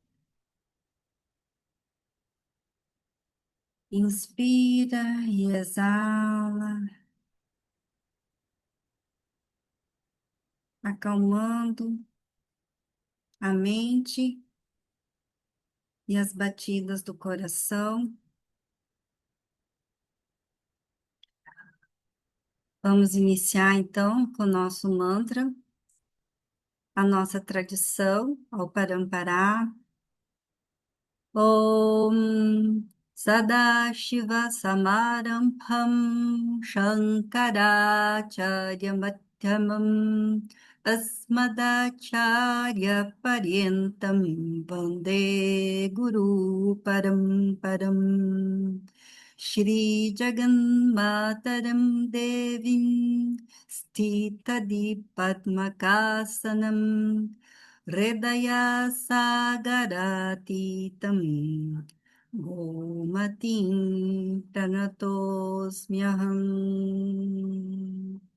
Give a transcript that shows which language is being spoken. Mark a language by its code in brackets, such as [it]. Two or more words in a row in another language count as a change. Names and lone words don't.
[pt] Inspira e exala, acalmando a mente e as batidas do coração. Vamos iniciar então com o nosso mantra, a nossa tradição, ao Parampará. [sa] ॐ सदाशिव समारम्भां शङ्कराचार्य मध्यमाम् अस्मदाचार्य पर्यन्तां वन्दे गुरु परम्पराम् श्री जगन्मातरम् देवीम् स्थितादि पद्मकासनम् हृदय सागरातीतम् गोमतीम् प्रणतोऽस्म्यहम्.